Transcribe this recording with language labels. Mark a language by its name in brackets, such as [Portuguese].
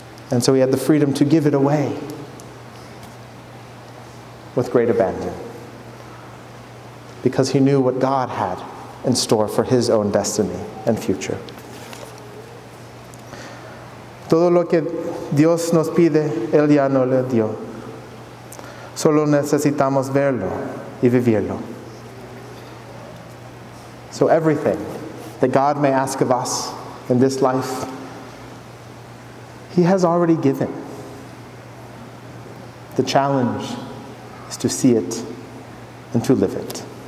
[English] And so he had the freedom to give it away with great abandon, because he knew what God had in store for his own destiny and future. [Spanish] Todo lo que Dios nos pide, Él ya nos lo dio. Solo necesitamos verlo y vivirlo. [English] So everything that God may ask of us in this life, he has already given. The challenge is to see it and to live it.